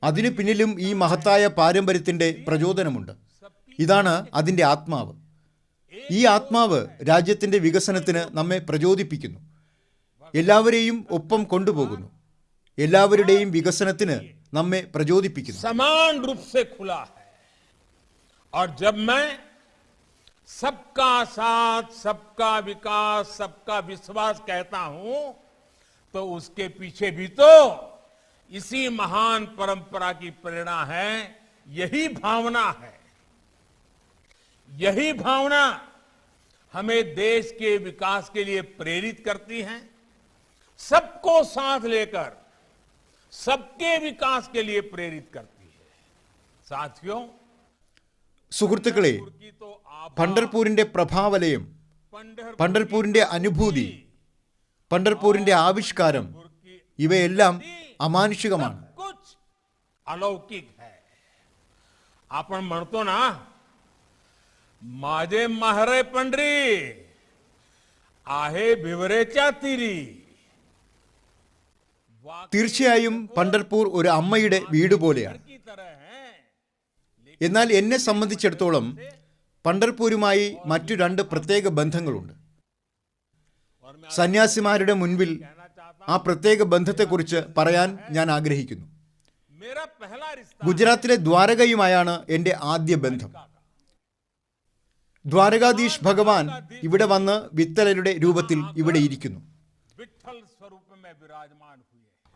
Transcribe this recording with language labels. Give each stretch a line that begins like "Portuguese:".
Malayalam: അതിനു പിന്നിലും ഈ മഹത്തായ പാരമ്പര്യത്തിന്റെ പ്രചോദനമുണ്ട്. ഇതാണ് അതിന്റെ ആത്മാവ്. ഈ ആത്മാവ് രാജ്യത്തിന്റെ വികസനത്തിന് നമ്മെ പ്രചോദിപ്പിക്കുന്നു. എല്ലാവരെയും ഒപ്പം കൊണ്ടുപോകുന്നു. എല്ലാവരുടെയും വികസനത്തിന് നമ്മെ പ്രചോദിപ്പിക്കുന്നു.
Hindi: समान रूप से खुला है. और जब मैं सबका साथ, सबका विकास, सबका विश्वास कहता हूं, तो उसके पीछे भी तो इसी महान परंपरा की प्रेरणा है. यही भावना है. यही भावना हमें देश के विकास के लिए प्रेरित करती है. सबको साथ लेकर सबके विकास के लिए प्रेरित करती है. साथियों,
Malayalam: സുഹൃത്തുക്കളെ,
Hindi: की तो आप
Malayalam: പണ്ഡർപൂരിന്റെ പ്രഭാവലയം, പണ്ഡർപൂരിന്റെ അനുഭൂതി, പണ്ഡർപൂരിന്റെ ആവിഷ്കാരം ഇവയെല്ലാം അമാനുഷികമാണ്.
Hindi: कुछ अलौकिक है.
Marathi: आपण म्हणतो ना, माझे महारे पंढरी आहे भिवरेच्या तीरी.
Malayalam: തീർച്ചയായും പണ്ഡർപൂർ ഒരു അമ്മയുടെ വീട് പോലെയാണ്.
Hindi: की तरह है.
Malayalam: എന്നാൽ എന്നെ സംബന്ധിച്ചിടത്തോളം പണ്ഡർപൂരുമായി മറ്റു രണ്ട് പ്രത്യേക ബന്ധങ്ങളുണ്ട്. സന്യാസിമാരുടെ മുൻപിൽ ആ പ്രത്യേക ബന്ധത്തെക്കുറിച്ച് പറയാൻ ഞാൻ ആഗ്രഹിക്കുന്നു.
Hindi: मेरा पहला रिश्ता
Malayalam: ഗുജറാത്തിലെ ദ്വാരകയുമായാണ് എൻ്റെ ആദ്യ ബന്ധം. ദ്വാരകാധീഷ് ഭഗവാൻ ഇവിടെ വന്ന് വിത്തലരുടെ രൂപത്തിൽ ഇവിടെ ഇരിക്കുന്നു.
Hindi: विठल स्वरूप में विराजमान हुए.